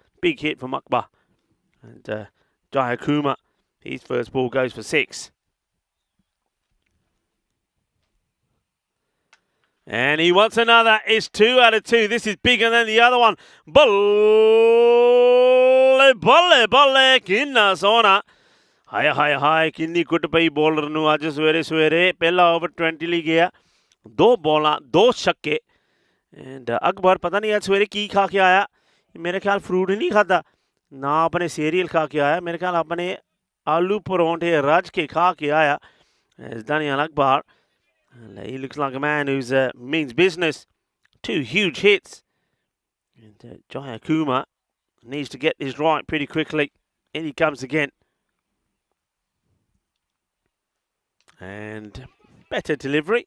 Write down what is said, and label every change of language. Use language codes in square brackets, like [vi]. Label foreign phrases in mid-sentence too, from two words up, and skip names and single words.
[en] Big hit from Akbar. And Jaya Kumar, his first ball goes for 6. And he wants another. It's 2 out of 2. This is bigger than the other one. [pa] ਬੱਲੇ, ਬੱਲੇ, ਬੱਲੇ. ਕਿੰਨਾ ਸੋਹਣਾ. ਹਾਏ. ਕਿੰਨੀ ਕੁੱਟ ਪਈ ਬੌਲਰ ਨੂੰ ਅੱਜ ਸਵੇਰੇ. ਪਹਿਲਾ ਓਵਰ 20 ਲੈ ਗਿਆ. 2 ਬਾਲਾਂ, 2 ਛੱਕੇ. And Akbar ਪਤਾ ਨਹੀਂ ਅੱਜ ਸਵੇਰੇ ਕੀ ਖਾ ਕੇ ਆਇਆ. ਮੇਰੇ ਖ਼ਿਆਲ ਫਰੂਟ ਨਹੀਂ ਖਾਂਦਾ. ਨਾ ਆਪਣੇ ਸੀਰੀਅਲ ਖਾ ਕੇ ਆਇਆ. ਮੇਰੇ ਖ਼ਿਆਲ ਆਪਣੇ ਆਲੂ ਪਰੌਂਠੇ ਰੱਜ ਕੇ ਖਾ ਕੇ ਆਇਆ. [en] Daniel Akbar. He looks like a man who's means business. 2 huge hits. And Jaya Kumar needs to get this right pretty quickly. In he comes again. And better delivery.